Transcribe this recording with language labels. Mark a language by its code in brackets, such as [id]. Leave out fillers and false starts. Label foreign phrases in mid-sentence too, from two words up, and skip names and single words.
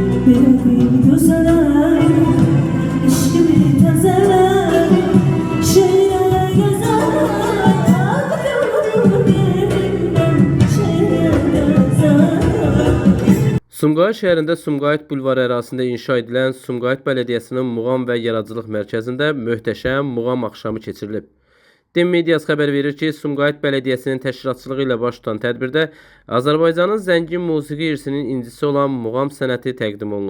[tr] Benim güzeler, işimi tezeler, şeyler gezer, benim şeyler gezer. [az] Sumqayıt şəhərində Sumqayıt bulvarı ərazisində inşa edilən Sumqayıt Bələdiyyəsinin Muğam və Yaradıcılıq Mərkəzində möhtəşəm muğam axşamı keçirilib. DİM mediası xəbər verir ki, Sumqayıt Bələdiyyəsinin təşkilatçılığı ilə baş tutan tədbirdə Azərbaycanın zəngin musiqi irsinin incisi olan muğam sənəti təqdim olunub.